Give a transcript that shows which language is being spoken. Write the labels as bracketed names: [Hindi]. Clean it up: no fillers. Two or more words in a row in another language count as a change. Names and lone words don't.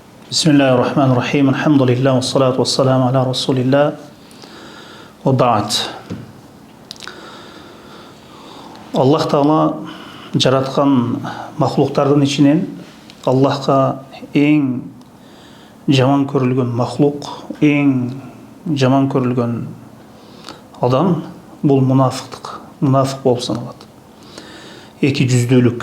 [Arabic] بسم الله الرحمن الرحيم الحمد لله والصلاة والسلام على رسول الله وبعد. [Kazakh] Аллах Тағала жаратқан мақлуқтардың ішінен Аллахқа ең жаман көрілген мақлуқ, ең жаман көрілген адам бұл мұнафық болып саналады. Екі жүзділік.